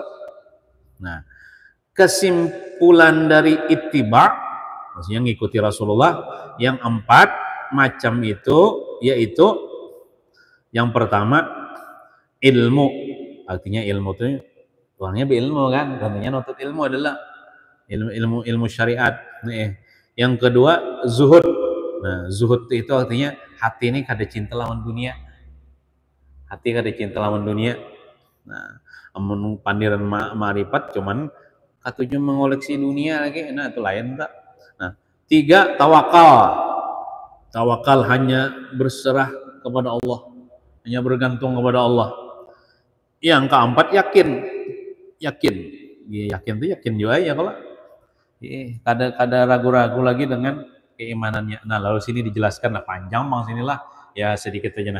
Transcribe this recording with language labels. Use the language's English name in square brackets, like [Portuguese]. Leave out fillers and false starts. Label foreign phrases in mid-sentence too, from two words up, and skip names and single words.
[Indonesian] Nah, kesimpulan dari ittiba' maksudnya mengikuti Rasulullah yang 4 macam itu yaitu yang pertama ilmu. Artinya ilmu itu orangnya berilmu kan, tentunya nutut ilmu adalah ilmu syariat. Yang kedua zuhud. [Banjar] Nah, zuhud itu artinya hati ini kada cinta lawan dunia. Hati kada cinta lawan dunia. Nah, amun pandiran ma'rifat cuman katuju mengoleksi dunia lagi, nah itu lain tak. [Indonesian] Nah, 3 tawakal. Tawakal hanya berserah kepada Allah, hanya bergantung kepada Allah. Yang keempat yakin. [Banjar] Yakin tuh yakin juga ya kalau kada ragu-ragu lagi dengan keimanannya. Nah, lalu sini dijelaskan panjang bang sinilah ya sedikit aja nah.